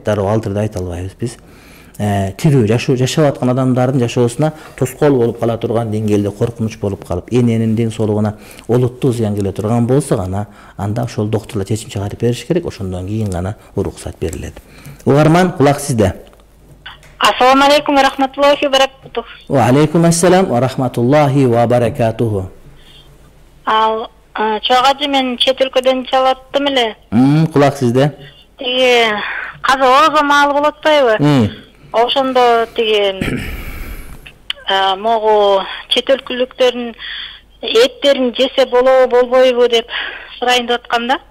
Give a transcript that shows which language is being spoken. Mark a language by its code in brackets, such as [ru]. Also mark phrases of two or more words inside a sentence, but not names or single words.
[ky] Дароо алдыр деп айта албайбыз биз. Тирүү жашап аткан адамдардын жашоосуна тоскоол болуп кала турган деңгээлде коркунуч болуп калып, эненин ден соолугуна олуттуу зыян келе турган болсо гана анда ошол доктурлар чечим чыгарып бериш керек. Ошондон кийин гана уруксат берилет. Угарман, кулак сизде. [ar] السلام عليكم ورحمة الله وبركاته. وعليكم السلام ورحمة الله وبركاته. [ky] Чогажы мен чет өлкөдөн чалаттым эле. Кулак сизде. Казыр орозо маалы болот атпайбы? Ошондо могу чет өлкөлүктөрдүн эттерин жесе болобу болбойбу деп сурайын деп аткам да.